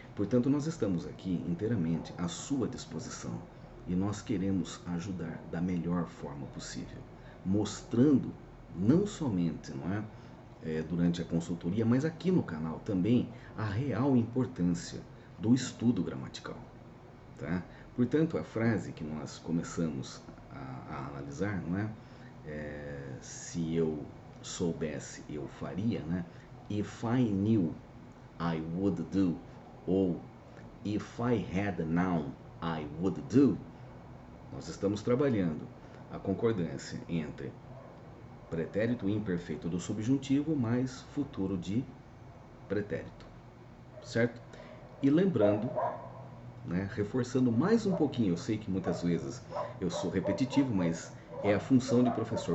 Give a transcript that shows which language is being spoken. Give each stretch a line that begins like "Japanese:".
Portuguese: Portanto, nós estamos aqui inteiramente à sua disposição e nós queremos ajudar da melhor forma possível, mostrando não somente, não é, durante a consultoria, mas aqui no canal também a real importância do estudo gramatical, tá? Portanto, a frase que nós começamos a analisar, não é? Se eu soubesse, eu faria, né?
English: If I knew, I would do, ou if I had known, I would do.
Portuguese: Nós estamos trabalhando a concordância entre pretérito imperfeito do subjuntivo mais futuro de pretérito, certo? E lembrando, né, reforçando mais um pouquinho, eu sei que muitas vezes eu sou repetitivo, mas é a função de professor.